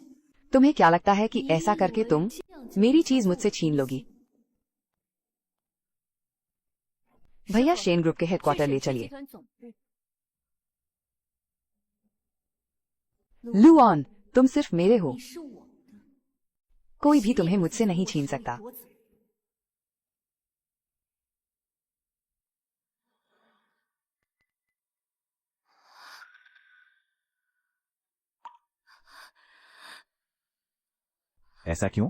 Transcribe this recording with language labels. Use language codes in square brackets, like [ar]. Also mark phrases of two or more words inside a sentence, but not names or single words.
[hi] तुम्हें क्या लगता है कि ऐसा करके तुम मेरी चीज मुझसे छीन लोगी? भैया शेन ग्रुप के हेडक्वार्टर ले चलिए। [zh] 团总部。 [hi] लू ऑन, तुम सिर्फ मेरे हो। [zh] 你是我的， [hi] कोई भी तुम्हें मुझसे नहीं छीन सकता। ऐसा क्यों?